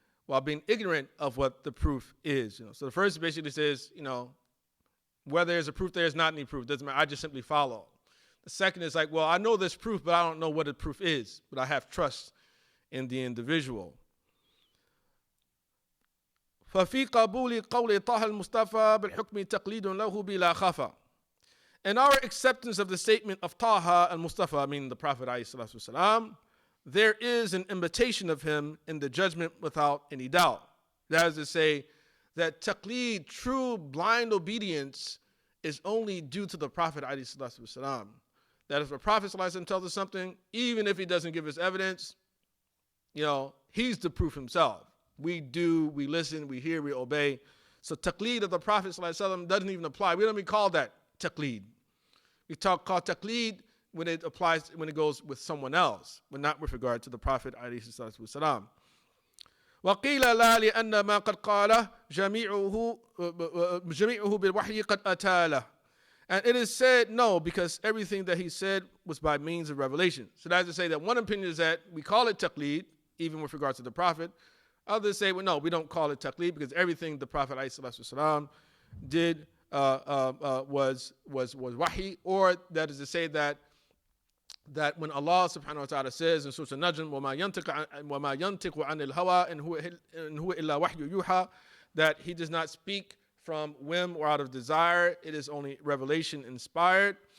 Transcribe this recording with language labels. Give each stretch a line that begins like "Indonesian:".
English: While being ignorant of what the proof is. So the first basically says, whether there's a proof, there's not any proof. Doesn't matter. I just simply follow. The second is like, well, I know there's proof, but I don't know what the proof is. But I have trust in the individual.
Arabic: ففي قبول قول طه المصطفى بالحكم تقليد له بلا خفا.
English: In our acceptance of the statement of Taha al-Mustafa, I mean the Prophet ﷺ, there is an imitation of him in the judgment without any doubt. That is to say that taqleed, true blind obedience, is only due to the Prophet ﷺ. That if the Prophet ﷺ tells us something, even if he doesn't give us evidence, he's the proof himself. We do, we listen, we hear, we obey. So taqleed of the Prophet ﷺ doesn't even apply. We don't even call that taqleed. We call taqleed when it applies, when it goes with someone else, but not with regard to the Prophet ﷺ.
Arabic: وقيل لا لأن ما قد قاله جميعه بالوحي قد أتاله.
English: And it is said no, because everything that he said was by means of revelation. So that's to say that one opinion is that we call it taqleed, even with regard to the Prophet. Others say, well, no, we don't call it taqleed because everything the Prophet ﷺ did was wahi, or that is to say that when Allah subhanahu wa ta'ala says in Surah Al-Najm,
Arabic: وَمَا يَنْتِقُ عَنِ الْهَوَىٰ إِنْ هُوَ إِلَّا وَحْيُ يُوحَىٰ,
English: that he does not speak from whim or out of desire, it is only revelation inspired.